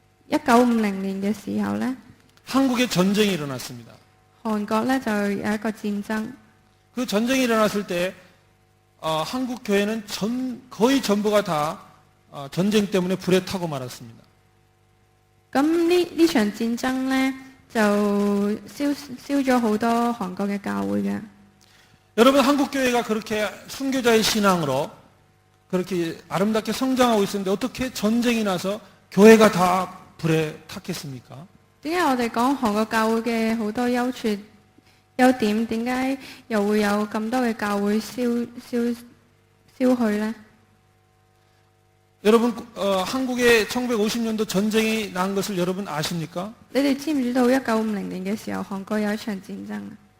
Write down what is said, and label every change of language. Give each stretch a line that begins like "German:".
Cantonese: 1950年嘅時候咧，
Korean: 한국에 전쟁이 일어났습니다.
Cantonese: 韓國咧就有一個戰爭。
Korean: 그 전쟁이 일어났을 때 한국 교회는 거의 전부가 다 전쟁 때문에 불에 타고 말았습니다.
Cantonese: 咁呢場戰爭咧就燒咗好多韓國嘅教會嘅。
Korean: 여러분 한국 교회가 그렇게 순교자의 신앙으로 그렇게 아름답게 성장하고 있었는데 어떻게 전쟁이 나서 교회가 다 불에 탔겠습니까?
Cantonese: 點解我哋講韓國教會嘅好多優點，點解又會有咁多嘅教會燒去呢？
Korean: 여러분 한국에 1950년도 전쟁이 난 것을 여러분 아십니까?
Cantonese: 你哋知唔知道1950年嘅時候，韓國有一場戰爭啊？